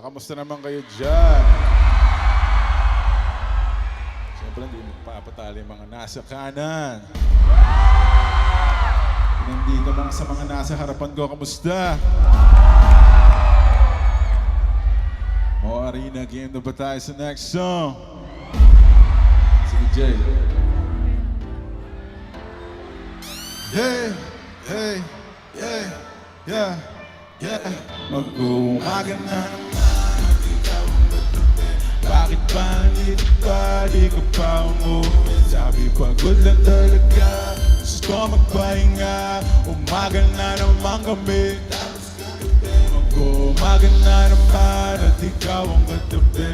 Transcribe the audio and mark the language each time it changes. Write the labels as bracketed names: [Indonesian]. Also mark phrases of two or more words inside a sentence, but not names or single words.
[Filipino] Kamusta naman kayo dyan? Siyempre, hindi magpapatali yung mga nasa kanan. Nandito mga sa mga nasa harapan ko, kamusta? Mo Arena, game na ba tayo sa [English] next song? [Filipino] Sige, Jay. Hey, hey, hey, yeah, yeah. Mag-uumaga na naman, ikaw ang matubi. Bakit ba nandito pa, di ka pa umuwi? Sabi pagod lang talaga, gusto magpahinga. Umaga na naman kami, mag-uumaga na naman at ikaw ang katabi.